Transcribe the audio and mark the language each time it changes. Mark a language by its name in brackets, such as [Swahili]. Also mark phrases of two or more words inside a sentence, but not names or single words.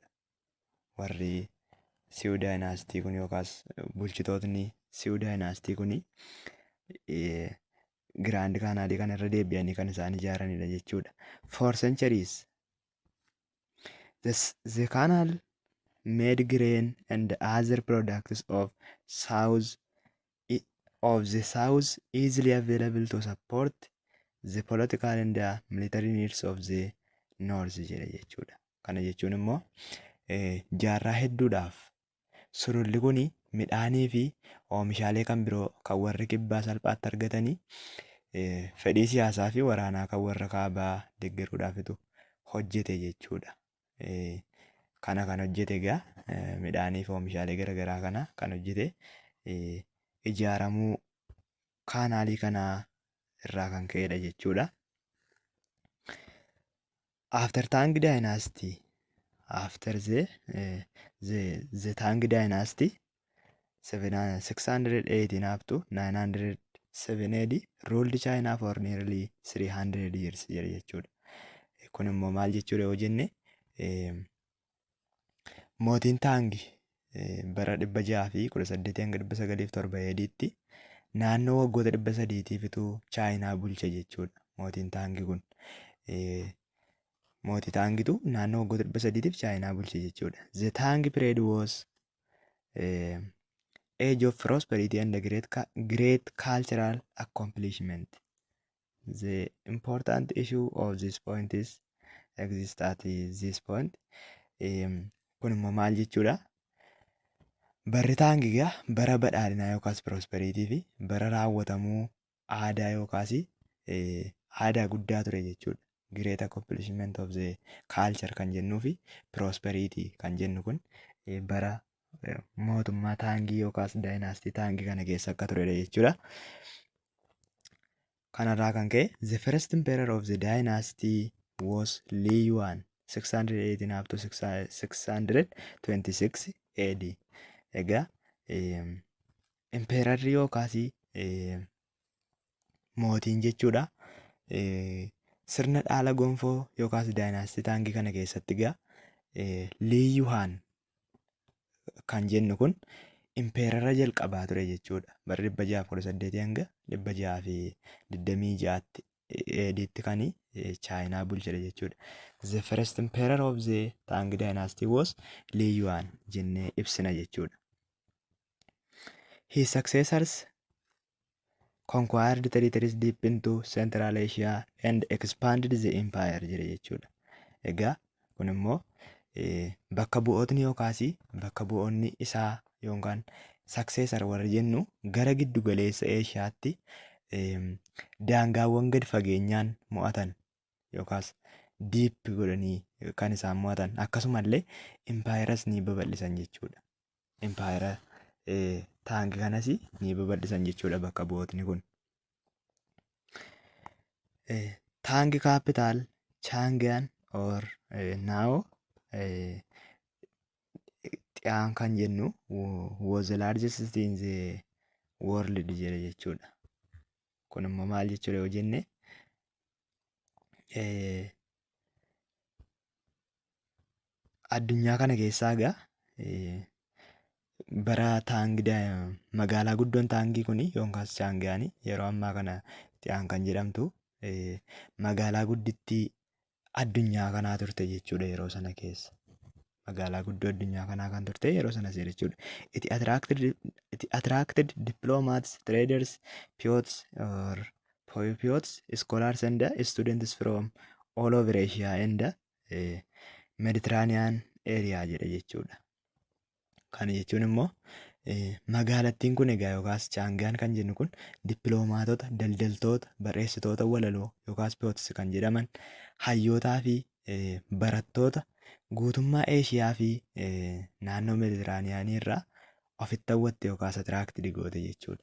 [Oromo] Warri Siwu daayinaastii kun yookaas bulchitootni Siwu daayinaastii kun Giraand Kaanaalii kana irra deebi'anii kan isaan ijaaranidha jechuudha. [English] For centuries the canal made grain and other products of the south easily available to support the political and military needs of the north [Oromo] jedha jechuudha. Kana jechuun immoo jaarraa hedduudhaaf sululli kun midhaanii fi oomishaalee kan biroo kan warri kibbaa salphaatti argatanii fedhii siyaasaa fi waraanaa kan warra kaabaa deeggaruudhaafitu hojjete jechuudha. Kana kan hojjete egaa midhaanii fi oomishaalee garaagaraa kana kan hojjete ijaaramuu kaanaalii kanaa irraa kan ka'edha jechuudha. [English] After Tang Dynasty, after the Tang Dynasty, 618 up to 907 AD, ruled China for nearly 300 years [Oromo] jedha jechuudha. Kun immoo maal jechuudha yoo jenne mootiin Taangi bara 618-1907 AD'tti naannoo waggoota 300tiifitu Chaayinaa bulche jechuudha. Mootiin Taangi kun mootii Taangitu naannoo waggoota 300tiif Chaayinaa bulche jechuudha. [English] The Tang period was age of prosperity and great cultural accomplishment. The important issue of this point is exist at this point. [Oromo] Kun immoo maal jechuudha? Barri Taangigaa bara badhaadhinaa yookaas prosperity fi bara raawwatamuu aadaa yookaas aadaa guddaa ture jechuudha. [English] Great accomplishment of the culture [Oromo] kan jennuu fi prosperity kan jennu kun bara mootummaa Taangii yookaas daayinaastii Taangii kana keessa akka turedha jechuudha. Kanarraa kan ka'e [English] the first emperor of the dynasty was Li Yuan 618 up to 626 AD. [Oromo] Egaa impeerarri yookaas mootiin jechuudha sirna dhaala gonfoo yookaas daayinaastii Taangii kana keessatti egaa Li Yuan kan jennu kun impeerara jalqabaa ture jechuudha. Bara 618 hanga 626tti AD'tti kan Chaayinaa bulchedha jechuudha. [English] The first emperor of the Tang dynasty was Li Yuan [Oromo] jennee ibsina jechuudha. [English] His successors conquered territories deep into Central Asia and expanded the empire [Oromo] jedha jechuudha. Egaa kun immoo bakka bu'ootni yookaas bakka bu'oonni isaa yookaan successor warri jennu gara giddu galeessa Eeshiyaatti daangaawwan gad fageenyaan mo'atan yookaas diip godhanii kan isaan mo'atan akkasumallee impaayeras ni babal'isan jechuudha. Impaayera Taangi kanas ni babal'isan jechuudha bakka bu'ootni kun. [English] Taangi capital Chang'an or now Xi'an [Oromo] kan jennu [English] was the largest city in the world [Oromo] jedha jechuudha. Kun immoo maal jechuudha yoo jenne addunyaa kana keessaa egaa bara magaalaa guddoon Taangii kun yookaas Chaangaanii yeroo ammaa kana Xiyaan kan jedhamtu magaalaa guddittii addunyaa kanaa turte jechuudha yeroo sana keessa. Magaalaa guddoo addunyaa kanaa kan turte yeroo sanas jechuudha. [English] It attracted diplomats, traders, poets, scholars and students from all over Asia and Mediterranean area [Oromo] jedha jechuudha. Kana jechuun immoo magaalattiin kun egaa yookaas Chaangaan kan jennu kun dippiloomaatota, daldaltoota, barreessitoota walaloo yookaas poets kan jedhaman hayyootaa fi barattoota guutummaa Eeshiyaa fi naannoo Meditiraaniyaanii irraa ofitti hawwatte yookaas atiraaktii goote jechuudha.